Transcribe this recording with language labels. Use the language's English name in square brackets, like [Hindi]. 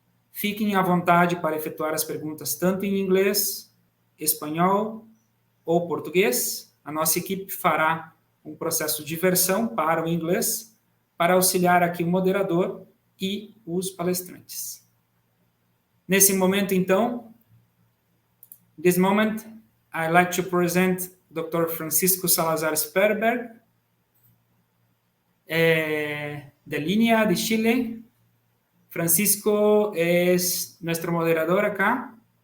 [Portuguese] Fiquem à vontade para efetuar as perguntas tanto em inglês, espanhol ou português. A nossa equipe fará um processo de versão para o inglês, para auxiliar aqui o moderador e os palestrantes. Nesse momento, então, [English] this moment, I'd like to present Dr. [Spanish] Francisco Salazar Sperberg, de Línea de Chile. Francisco es nuestro moderador acá.